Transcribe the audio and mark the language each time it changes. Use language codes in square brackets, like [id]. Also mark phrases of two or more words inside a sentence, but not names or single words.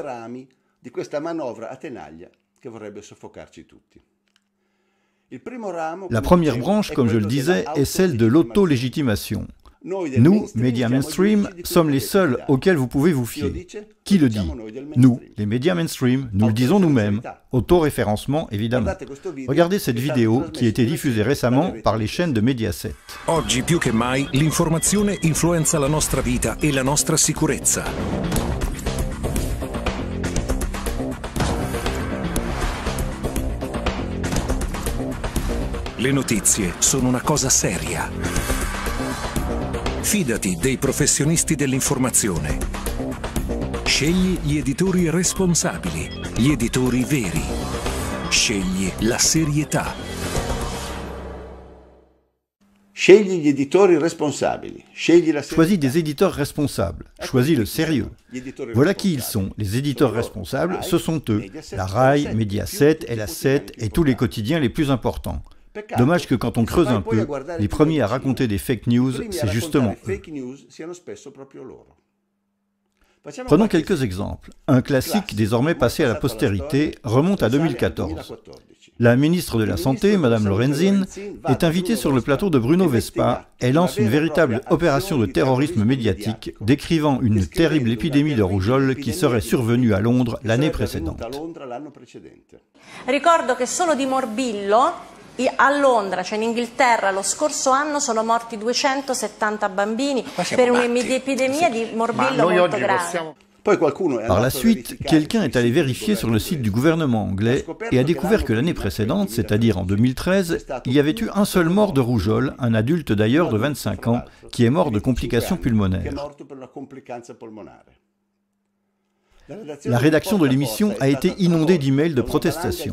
[fr] La première branche, comme je le disais, est celle de l'auto-légitimation. Nous, médias mainstream, sommes les seuls auxquels vous pouvez vous fier. Qui le dit? Nous, les médias mainstream, nous le disons nous-mêmes. Autoréférencement, évidemment. Regardez cette vidéo qui a été diffusée récemment par les chaînes de Mediaset. [it] Oggi più che mai l'informazione influenza la nostra vita e la nostra sicurezza. Le notizie sono una cosa seria. Fidati dei professionisti dell'informazione. Scegli gli editori responsabili, gli editori veri. Scegli la serietà. Scegli gli editori responsabili. [fr] Choisis des éditeurs responsables. Choisis le sérieux. Voilà qui ils sont. Les éditeurs responsables, ce sont eux. La RAI, Mediaset, LA7 et tous les quotidiens les plus importants. Dommage que quand on creuse un peu, les premiers à raconter des [en] fake news, [fr] c'est justement eux. Prenons quelques exemples. Un classique désormais passé à la postérité remonte à 2014. La ministre de la Santé, Mme Lorenzin, est invitée sur le plateau de Bruno Vespa et lance une véritable opération de terrorisme médiatique décrivant une terrible épidémie de rougeole qui serait survenue à Londres l'année précédente. [it] Ricordo che solo di morbillo a Londra, cioè in Inghilterra, lo scorso anno sono morti 270 bambini per un'epidemia di morbillo molto grave. [fr] Par la suite, quelqu'un est allé vérifier sur le site du gouvernement anglais et a découvert que l'année précédente, c'est-à-dire en 2013, il y avait eu un seul mort de rougeole, un adulte d'ailleurs de 25 ans, qui est mort de complications pulmonaires. La rédaction de l'émission a été inondée d'emails de protestation.